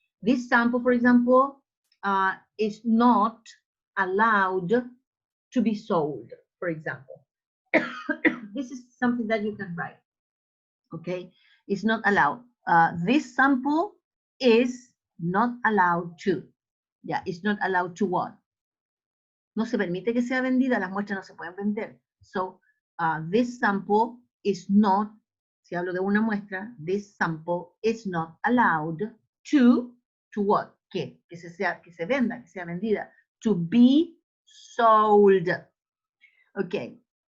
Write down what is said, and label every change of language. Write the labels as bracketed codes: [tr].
[en] This sample, for example, is not allowed to be sold, for example. This is something that you can write, okay? It's not allowed. This sample is not allowed to. Yeah, it's not allowed to what? [es] No se permite que sea vendida, las muestras no se pueden vender. [en] So, this sample is not, [es] si hablo de una muestra, [en] this sample is not allowed to what? [es] Que se venda, que sea vendida. [en] To be sold. [es] Okay.